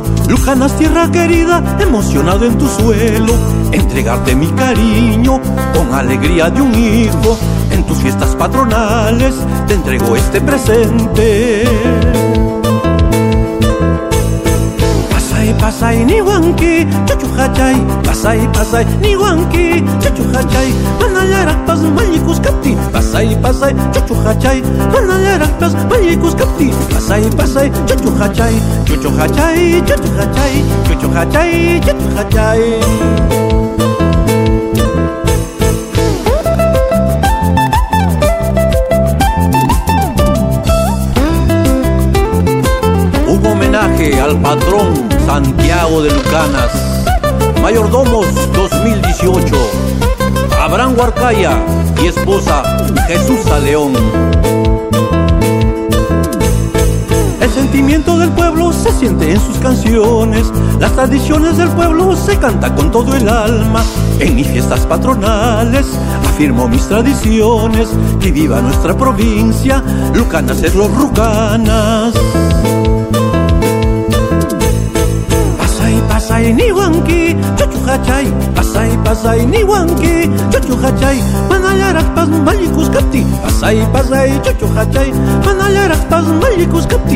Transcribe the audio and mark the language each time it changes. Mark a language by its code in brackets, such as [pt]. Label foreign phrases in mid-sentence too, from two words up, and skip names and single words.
[es] Lucanas, tierra querida, emocionado en tu suelo. Entregarte mi cariño con alegría de un hijo. En tus fiestas patronales te entrego este presente. [qu] Pasay ni huanqui, chuchuhachay. Pasay ni huanqui, chuchuhachay. Manayarakpas mayicus capti. Pasay chuchuhachay. Manayarakpas mayicus capti. Pasay chuchuhachay. Chuchuhachay, chuchuhachay. Chuchuhachay, chuchuhachay. [es] Un homenaje al patrón Santiago de Lucanas, Mayordomos 2018, Abraham Huarcaya y esposa Jesús León. El sentimiento del pueblo se siente en sus canciones, las tradiciones del pueblo se canta con todo el alma. En mis fiestas patronales afirmo mis tradiciones, que viva nuestra provincia, Lucanas es los Rucanas. [qu] Pasay ni huanqui, chuchuhachay. Pasay ni huanqui, chuchuhachay. Manayarakpas mayicus capti. Pasay chuchuhachay. Manayarakpas mayicus capti.